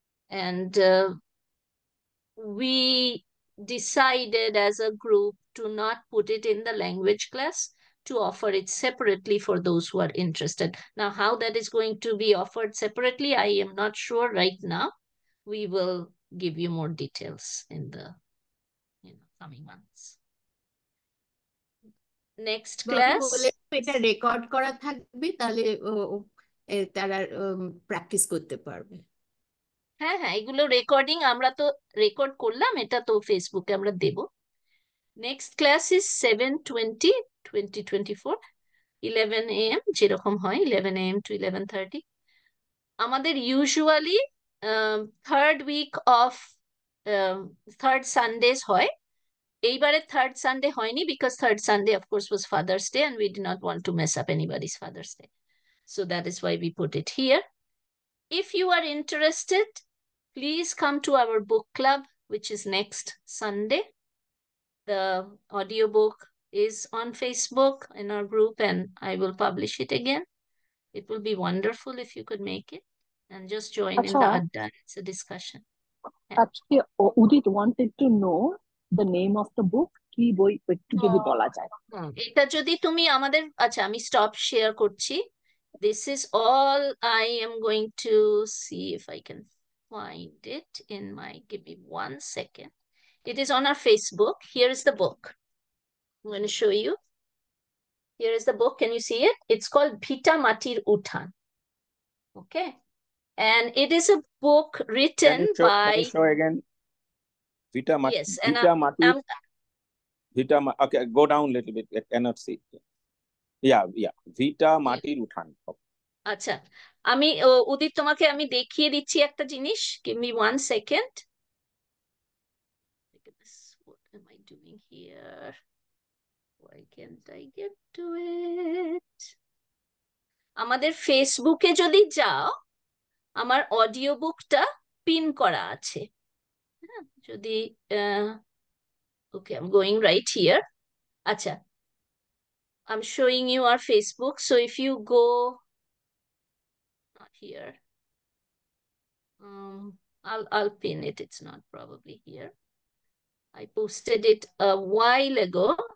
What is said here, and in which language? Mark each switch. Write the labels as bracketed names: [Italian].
[English] And we decided as a group to not put it in the language class, to offer it separately for those who are interested. Now, how that is going to be offered separately, I am not sure right now. We will give you more details in the coming months. Next class. [Bangla] এটা record করা থাকবে, তাহলে তারা practice করতে পারবে। হ্যাঁ, এগুলো recording আমরা তো রেকর্ড করলাম, এটা তো ফেসবুকে আমরা দেব। [English] next class is 7/20/2024, 11 AM, [Bangla] যেরকম হয় [English] 11 AM to 11:30। [Bangla] আমাদের usually third week of third Sundays হয়। এইবারে থার্ড সানডে হয়নি [English] because third Sunday of course was Father's Day and we did not want to mess up anybody's Father's Day. So that is why we put it here. If you are interested, please come to our book club, which is next Sunday. The audiobook is on Facebook in our group, and I will publish it again. It will be wonderful if you could make it and just join in the [Bangla] Acha, [English] Adda. It's a discussion. actually, Udit wanted to know the name of the book. [Bangla] কি বই একটু যদি বলা যায়। এটা যদি তুমি আমাদের, আচ্ছা আমি স্টপ শেয়ার করছি. [English] This is all I am going to see if I can find it in my, give me 1 second. It is on our Facebook. Here is the book. I'm going to show you. Here is the book. Can you see it? It's called Bhita Matir Uthan. Okay. And it is a book written Can by, you show again? yes, and Vita Matir. Okay, go down a little bit. I cannot see. Yeah. Vita Matir Uthan. [Bangla] আচ্ছা আমি উদিত তোমাকে আমি দেখিয়ে দিচ্ছি একটা জিনিস. [English] Give me 1 second. What am I doing here? Why can't I get to it? [Bangla] আমাদের ফেসবুকে যদি যাও, আমার অডিও বুকটা পিন করা আছে. হ্যাঁ, যদি [English] okay, I'm going right here. [Bangla] আচ্ছা, [English] I'm showing you our Facebook. So if you go, not here. I'll pin it. It's not probably here. I posted it a while ago.